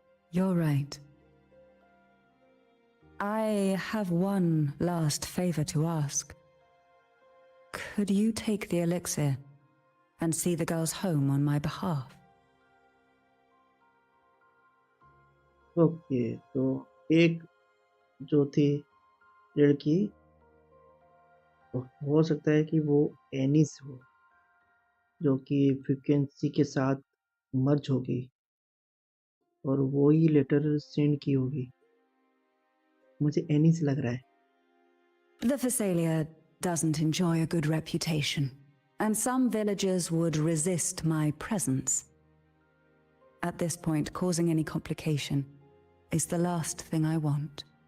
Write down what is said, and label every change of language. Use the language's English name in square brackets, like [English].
[English] You're right. I have one last favor to ask. Could you take the elixir and see the girls home on my behalf? [Hindi] Okay, तो एक जो थी लड़की, हो सकता है कि वो एनिस हो, जो कि फ्रीक्वेंसी के साथ मर्ज होगी और वो ही लेटर सेंड की होगी. मुझे एनिस लग रहा है. [English] The Phasalia doesn't enjoy a good reputation, and some villagers would resist my presence. At this point, causing any complication is the last thing I want.